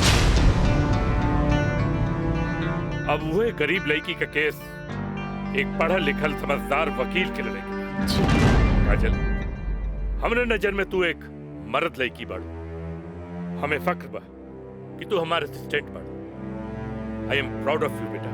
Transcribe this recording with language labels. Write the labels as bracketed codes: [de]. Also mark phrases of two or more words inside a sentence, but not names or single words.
[bho] अब वो है गरीब लड़की का केस एक पढ़ा लिखल समझदार वकील के लड़ेगा। काजल, हमरे नजर में तू एक मर्द लड़की बाड़ू। हमें फक्र बा कि तू हमारे असिस्टेंट बाड़ू। [en] I am proud of you बेटा।